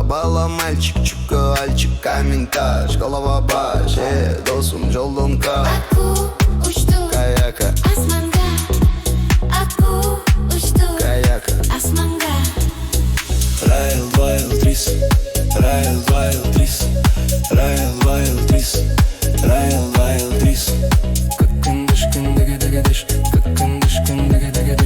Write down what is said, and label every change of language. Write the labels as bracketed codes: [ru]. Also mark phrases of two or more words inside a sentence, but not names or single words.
[ky] Бала мальчик, чука, альчик, камень таш. Голова баш, досум, жолдон каш. Аккуу учту Кайакка, асманга. Аккуу учту кайакка. асманга. Райл, вайл, трис. Райл, вайл, трис. Райл, вайл, трис. Райл, вайл, трис. Tıkkın dışkın dege dege dış. Tıkkın dışkın dege dege dış.